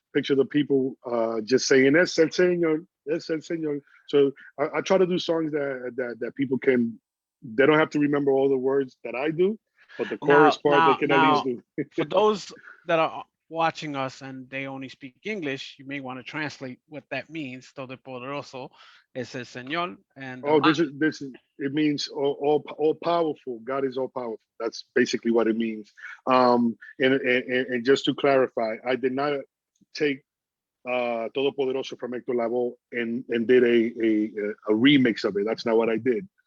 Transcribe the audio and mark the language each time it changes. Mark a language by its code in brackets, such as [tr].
[en] picture the people just saying [es] "Es el Señor, es el Señor." [en] So I try to do songs that people can. They don't have to remember all the words that I do, but the chorus part they can at least do. For those that are watching us and they only speak English, you may want to translate what that means. [es] Todopoderoso es el Señor. [en] And Oh, this is it means all powerful. God is all powerful. That's basically what it means. And just to clarify, I did not take Todopoderoso from Hector Lavoe and did a remix of it. That's not what I did.